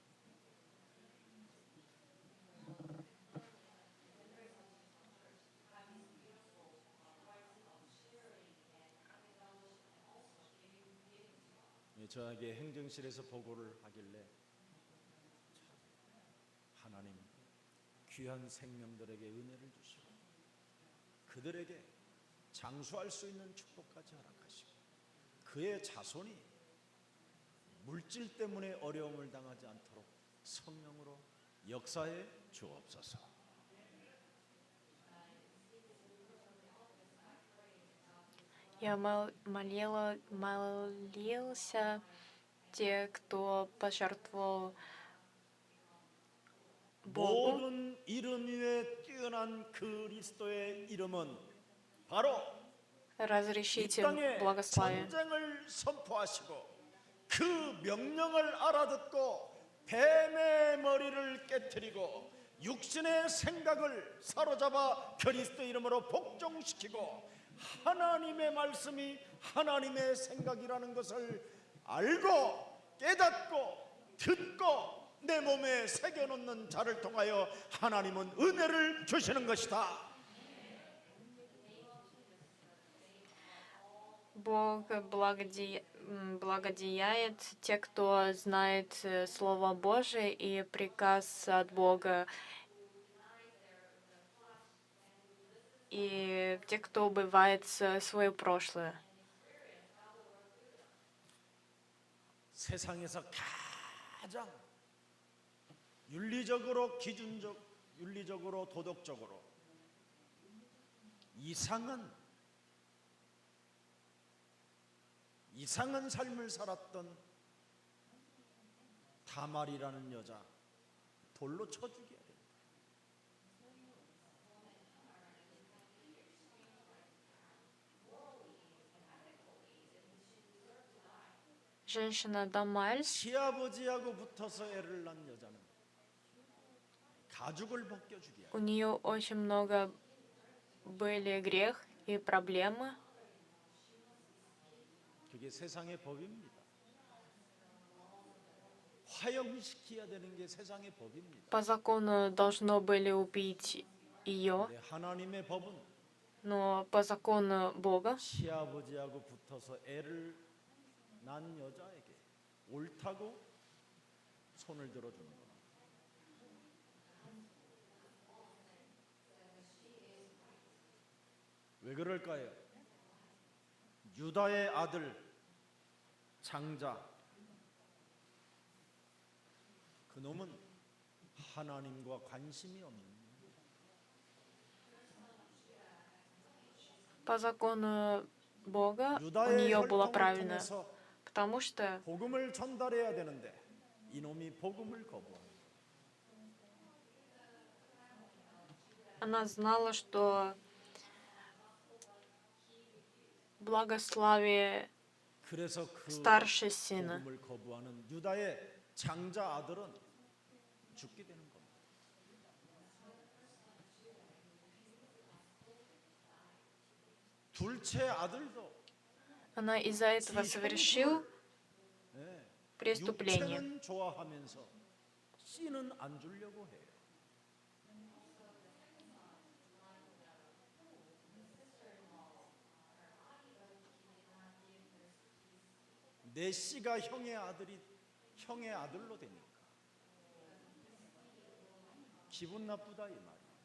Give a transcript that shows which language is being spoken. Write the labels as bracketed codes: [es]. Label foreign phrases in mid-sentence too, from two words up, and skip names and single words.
[ko] 저에게 행정실에서 보고를 하길래 하나님 귀한 생명들에게 은혜를 주시고 그들에게 장수할 수 있는 축복까지 허락하시고 그의 자손이 물질 때문에 어려움을 당하지 않도록 성령으로 역사해 주옵소서. [ru] Я молился те, кто пожертвовал Богу. [ko] 모든 이름 위에 뛰어난 그리스도의 이름은 바로 이 [ru] Разрешите [ko] 땅에 [ru] благословие. [ko] 전쟁을 선포하시고 그 명령을 알아듣고 뱀의 머리를 깨뜨리고 육신의 생각을 사로잡아 그리스도 이름으로 복종시키고 하나님의 말씀이 하나님의 생각이라는 것을 알고 깨닫고 듣고 내 몸에 새겨놓는 자를 통하여 하나님은 은혜를 주시는 것이다. [ru] Бог благодеяет те, кто знает Слово Божие и приказ от Бога, и те, кто убивает свое прошлое. [ko] 세상에서 가장 윤리적으로 윤리적으로 도덕적으로 이상한 삶을 살았던 다말이라는 여자 돌로 쳐 죽여야 된다. [ru] Женщина Дамаль, [ko] 시아버지하고 붙어서 애를 낳은 여자는 가죽을 벗겨 죽여야 [ru] у [ko] 된다. [ru] нее очень много были грех и проблемы. [ko] 그게 세상의 법입니다. 화형시켜야 되는 게 세상의 법입니다. [ru] По закону должно были убить ее, [ko] 근데 하나님의 법은 [ru] но по закону Бога [ko] 시아버지하고 붙어서 애를 낳은 여자에게 옳다고 손을 들어주는 겁니다. 왜 그럴까요? 유다의 아들 장자 그놈은 하나님과 관심이 없는 [ru] по закону Бога у [ko] 유다의 [ru] нее было [ko] 혈통을 [ru] правильно, [ko] 통해서 [ru] потому что [ko] 복음을 전달해야 되는데 이놈이 복음을 거부합니다. [ru] она знала, что благословие [ko] 그래서 그 [ru] старший сына. [ko] 복음을 거부하는 유다의 장자 아들은 죽게 되는 겁니다. 둘째 아들도 [ru] Она из-за этого совершил [ko] 예, [ru] преступление. [ko] 육체는 좋아하면서 씨는 안 주려고 해요. 내 씨가 형의 아들로 되니까 기분 나쁘다 이 말이에요.